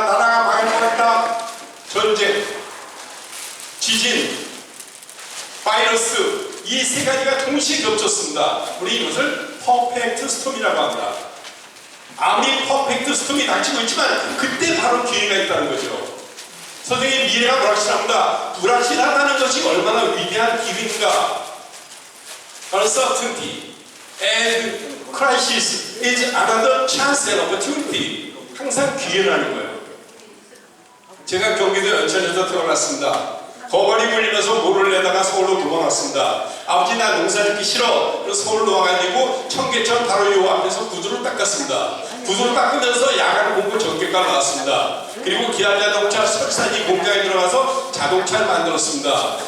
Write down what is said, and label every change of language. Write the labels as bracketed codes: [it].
[ko] 나라가 망할 것 같다. 전쟁, 지진, 바이러스 이 세 가지가 동시에 겹쳤습니다. 우리 이것을 퍼펙트 스톰이라고 합니다. 아무리 퍼펙트 스톰이 닥치고 있지만 그때 바로 기회가 있다는 거죠. 선생님, 미래가 불확실합니다. 불확실하다는 것이 얼마나 위대한 기회인가. [en] Uncertainty and crisis is another chance and opportunity. [ko] 항상 기회라는 거예요. 제가 경기도 연천에서 태어났습니다. 거벌이 물리면서 모를 내다가 서울로 도망왔습니다. 아버지 나 농사 짓기 싫어. 그래서 서울로 와가지고 청계천 바로 요 앞에서 구두를 닦았습니다. 구두를 닦으면서 야간 공부 전교과 나왔습니다. 그리고 기아자동차 설산이 공장에 들어가서 자동차를 만들었습니다.